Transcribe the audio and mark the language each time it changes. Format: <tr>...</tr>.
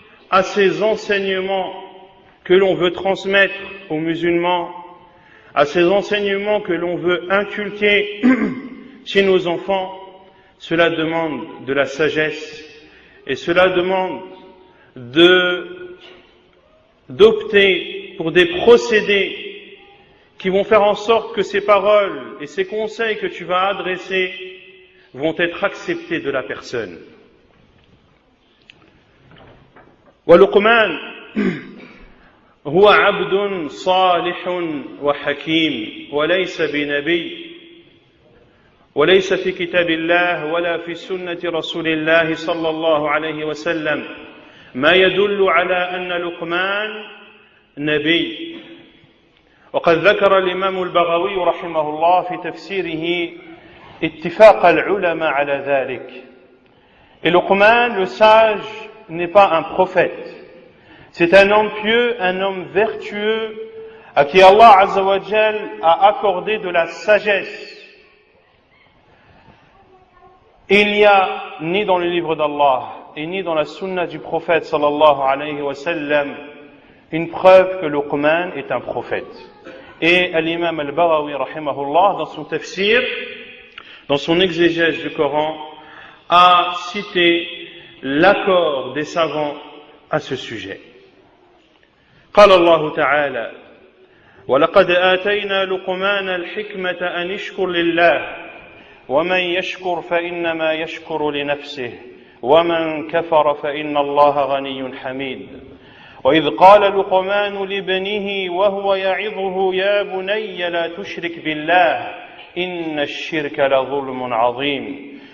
<fr>à ces enseignements que l'on veut transmettre aux musulmans, à ces enseignements que l'on veut inculquer chez nos enfants, cela demande de la sagesse et cela demande d'opter pour des procédés qui vont faire en sorte que ces paroles et ces conseils que tu vas adresser vont être acceptés de la personne.</fr> <ar>ولقمان هو عبد صالح وحكيم وليس بنبي وليس في كتاب الله ولا في سنة رسول الله صلى الله عليه وسلم ما يدل على أن لقمان نبي. وقد ذكر الإمام البغوي رحمه الله في تفسيره اتفاق العلماء على ذلك.</ar> <fr>Et Luqman, le sage, n'est pas un prophète. C'est un homme pieux, un homme vertueux, à qui Allah</fr> <ar>Azza wa Jal</ar> <fr>a accordé de la sagesse. Il n'y a ni dans le livre d'Allah et ni dans la sunna du prophète</fr> <ar>sallallahu alayhi wa sallam</ar> <fr>une preuve que Luqman est un prophète. Et l'imam al-Baghawi rahimahullah, dans son tafsir, dans son exégèse du Coran, a cité l'accord des savants à ce sujet.</fr> <ar>قال الله تعالى ولقد آتينا لقمان الحكمة أن اشكر لله ومن يشكر فإنما يشكر لنفسه ومن كفر فإن الله غني حميد. وإذ قال لقمان لابنه وهو يعظه يا بني لا تشرك بالله إن الشرك لظلم عظيم.</ar>